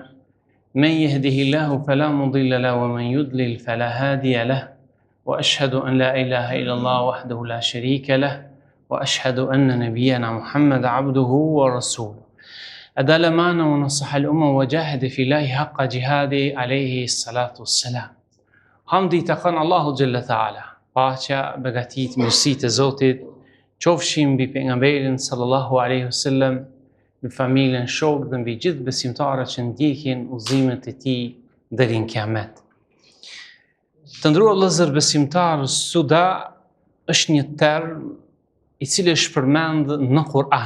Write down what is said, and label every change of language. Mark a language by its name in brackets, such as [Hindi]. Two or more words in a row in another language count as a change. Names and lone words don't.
[Arabic] من يهده الله فلا مضل له ومن يضلل فلا هادي له وأشهد أن لا إله إلا الله وحده لا شريك له وأشهد أن نبينا محمد عبده ورسوله أدل معنا ونصح الأمة وجاهد في الله حق جهاده عليه الصلاة والسلام. [Albanian] Hamdi të kanë Allahu Gjelle Ta'ala, paqja, begatit, mirësitë e Zotit, qofshin mbi pejgamberin [Arabic] صلى الله عليه وسلم, [Albanian] mbi familjen, shokët dhe mbi gjithë besimtarët që ndjekin udhëzimet e tij deri në Kiamet. Të nderuar vëllezër besimtarë, suda është një term i cili është përmend në Kur'an.